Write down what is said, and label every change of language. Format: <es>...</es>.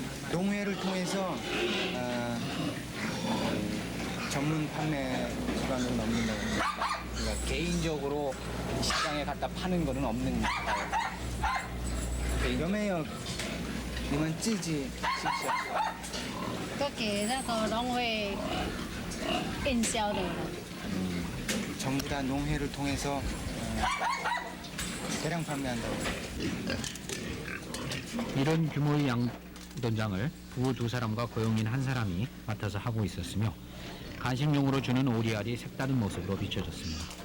<ko>농회를 통해서 전문 판매 기관으로는 없는 거예요. 그러니까 개인적으로 시장에 갖다 파는 거는 없는 거예요.</ko> <zh>有没有你们自己是不是？都给那个农会应销的。</zh> <ko>전부 다 농회를 통해서 대량 판매한다고. 이런 규모의 양돈장을 부부 2사람과 고용인 1사람이 맡아서 하고 있었으며 간식용으로 주는 오리알이 색다른 모습으로 비춰졌습니다.</ko>